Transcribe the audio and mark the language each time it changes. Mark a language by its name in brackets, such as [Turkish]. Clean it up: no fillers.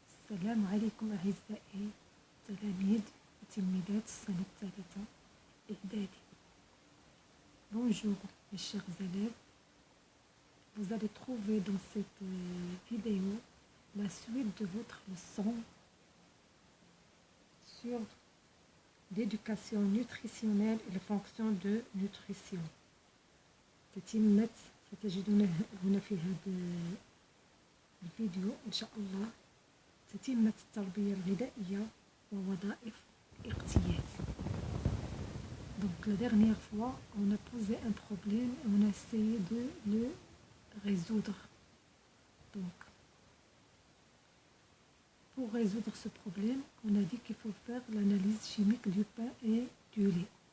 [Arabic] السلام عليكم أعزائي تلاميذ وتلميذات السنة الثالثة إعدادي. [French] Bonjour mes chers élèves, vous allez trouver dans cette vidéo la suite de votre leçon sur l'éducation nutritionnelle et les fonctions de nutrition. [Arabic] تتمت ستجدون هنا في هذا الفيديو إن شاء الله تتمة التربية الغذائية ووظائف الاغتيال. [French] Donc la dernière fois, on a posé un problème et on a essayé de le résoudre. Donc, pour résoudre ce problème, on a dit qu'il faut faire l'analyse chimique du pain et du lait.